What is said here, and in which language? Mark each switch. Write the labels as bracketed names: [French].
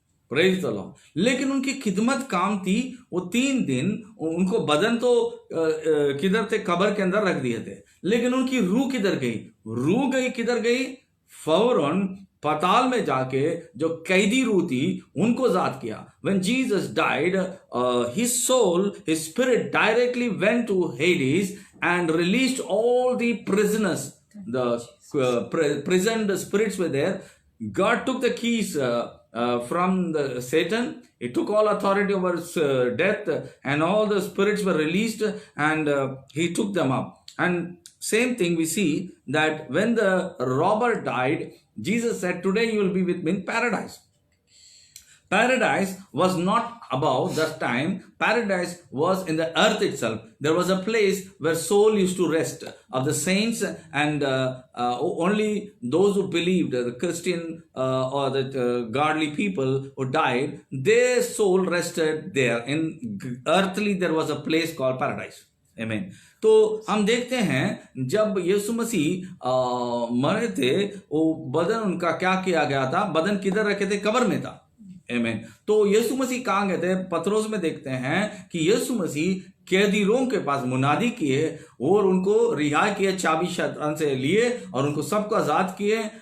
[English] Praise the lord. [Hindi] लेकिन उनकी खिदमत काम थी, वो 3 दिन उनको बदन तो किधर थे? कब्र के अंदर रख दिए थे। लेकिन उनकी रूह किधर गई? रूह गई किधर गई? फौरन पाताल में जाके जो कैदी रूह थी उनको जात किया। [English] When Jesus died, his soul, his spirit directly went to Hades and released all the prisoners. The prisoned spirits were there. God took the keys from the Satan. He took all authority over death, and all the spirits were released, and he took them up. And same thing we see that when the robber died, Jesus said, today you will be with me in paradise. Paradise was not above that time. Paradise was in the earth itself. There was a place where soul used to rest of the saints, and only those who believed, the Christian or the godly people who died, their soul rested there. In earthly there was a place called paradise. Amen. [Hindi] तो हम देखते हैं जब यीशु मसीह मरे थे, वो बदन उनका क्या किया गया था? बदन किधर रखे थे? कब्र में था। आमीन। तो यीशु मसीह कहाँ गए थे? पत्रोस में देखते हैं कि यीशु मसीह कैदीरों के पास मुनादी किए और उनको रिहा किए, चाबी शैतान से लिए और उनको सबको आजाद किए।